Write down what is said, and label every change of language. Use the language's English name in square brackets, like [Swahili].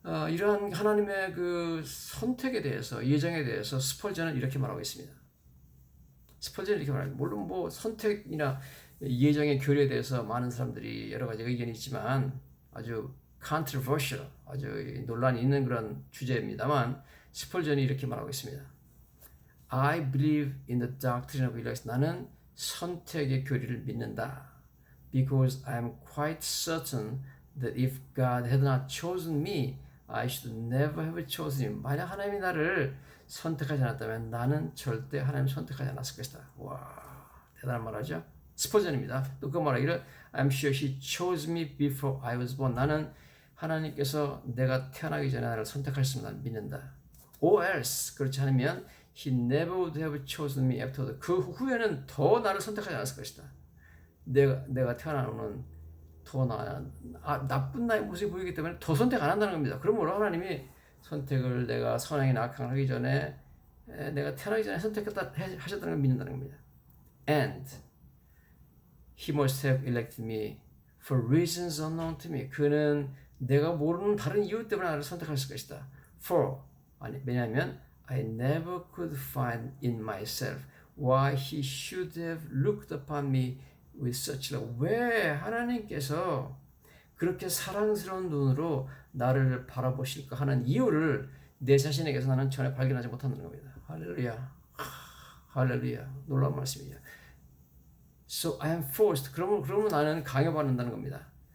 [Korean] 이러한 하나님의 그 선택에 대해서, 예정에 대해서 스펄전은 이렇게 말하고 있습니다. 스펄전은 이렇게 말합니다. 물론 뭐 선택이나 예정의 교리에 대해서 많은 사람들이 여러 가지 의견이 있지만 아주 controversial, 아주 논란이 있는 그런 주제입니다만 스펄전이 이렇게 말하고 있습니다. [English] I believe in the doctrine of election. [Korean] 나는 선택의 교리를 믿는다. [English] Because I am quite certain that if God had not chosen me, I should never have chosen him. [Korean] 만약 하나님이 나를 선택하지 않았다면 나는 절대 하나님 선택하지 않았을 것이다. 와, 대단한 말하죠. 스포전입니다. 또 그 말하기를 [English] I'm sure he chose me before I was born. [Korean] 나는 하나님께서 내가 태어나기 전에 나를 선택하셨음을 나는 믿는다. [English] Or else, [Korean] 그렇지 않으면 [English] he never would have chosen me after that. [Korean] 그 후에는 더 나를 선택하지 않았을 것이다. 내가 태어나는 더 나쁜 나의 모습이 보이기 때문에 더 선택 안 한다는 겁니다. 그러므로 하나님이 선택을 내가 선행이나 악행을 하기 전에 내가 태어나기 전에 하셨다는 걸 믿는다는 겁니다. [English] And he must have elected me for reasons unknown to me. [Korean] 그는 내가 모르는 다른 이유 때문에 나를 선택했을 것이다. 왜냐하면 [English] I never could find in myself why he should have looked upon me with such love. [Korean] 왜 하나님께서 그렇게 사랑스러운 눈으로 나를 바라보실까 하는 이유를 내 자신에게서 나는 전혀 발견하지 못한다는 겁니다. 할렐루야. 할렐루야. 놀라운 말씀이죠. [English] So I am forced. [Korean] 그러면 나는 강요받는다는 겁니다.